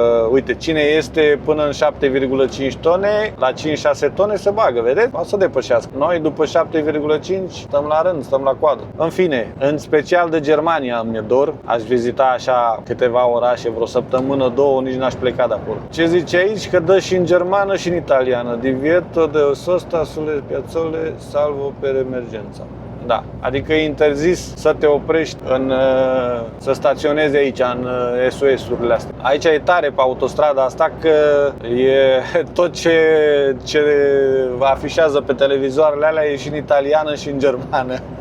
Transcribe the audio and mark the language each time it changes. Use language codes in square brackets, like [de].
[ro] Uite, cine este până în 7,5 tone, la 5-6 tone se bagă, vedeți? O să depășească. Noi după 7,5 stăm la rând, stăm la coadă. În fine, în special de Germania îmi e dor. Aș vizita așa câteva orașe, vreo săptămână, 2, nici n-aș pleca de acolo. Ce zice aici? Că dă și în germană și în italiană. [it] Divieto de sosta sulle piazzole salvo per emergenza. [ro] Da, adică e interzis să te oprești să staționezi aici în SOS-urile astea. Aici e tare pe autostrada asta că e tot ce afișează pe televizoarele alea e și în italiană și în germană.